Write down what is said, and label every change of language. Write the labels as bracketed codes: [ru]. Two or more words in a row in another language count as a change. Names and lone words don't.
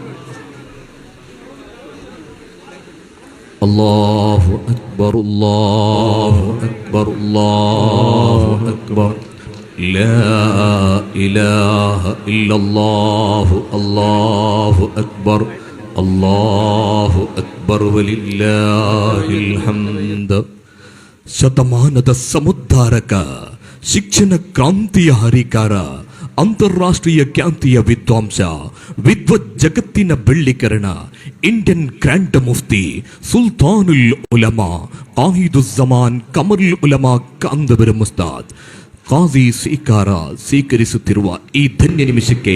[ar] الله أكبر، الله أكبر، الله أكبر. لا إله إلا الله، الله أكبر، الله أكبر ولله الحمد. [kn] ಶತಮಾನದ ಸಮುದ್ಧಾರಕ, ಶಿಕ್ಷಣ ಕ್ರಾಂತಿಯ ಹರಿಕಾರ, ಅಂತಾರಾಷ್ಟ್ರೀಯ ಖ್ಯಾತಿಯ ವಿದ್ವಾಂಸ, ವಿದ್ವತ್ ಜಗತ್ತಿನ ಬೆಳ್ಳಿಕರಣ, [en] Indian Grand [kn] ಮುಫ್ತಿ ಸುಲ್ತಾನುಲ್ ಉಲಮಾ ಆಹಿದುಸ್ಸಮಾನ್ ಖಮರುಲ್ ಉಲಮಾ ಕಾಂದವರಂ ಉಸ್ತಾದ್ ഖാസി സ്വീಕಾರ ಸ್ವೀಕರಿಸುತ್ತಿರುವ ಈ ಧನ್ಯ ನಿಮಿಷಕ್ಕೆ